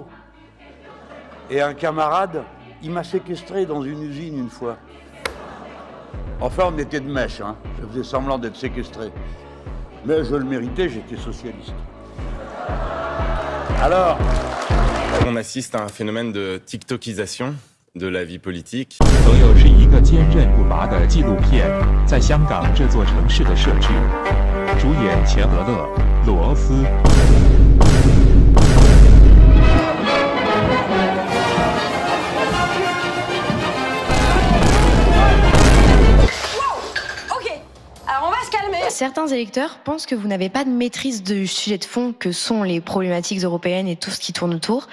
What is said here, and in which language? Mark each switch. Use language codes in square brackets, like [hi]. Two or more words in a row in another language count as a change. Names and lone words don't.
[fr] Et un camarade, il m'a séquestré dans une usine une fois. Enfin, on était de mèche, hein. Je faisais semblant d'être séquestré. Mais je le méritais, j'étais socialiste. Alors... On assiste à un phénomène de TikTokisation de la vie politique. [zh] 朋友是一个坚韧不拔的纪录片，在香港这座城市的设置。主演钱德勒、罗斯。 [fr] Certains électeurs pensent que vous n'avez pas de maîtrise du sujet de fond que sont les problématiques européennes et tout ce qui tourne autour.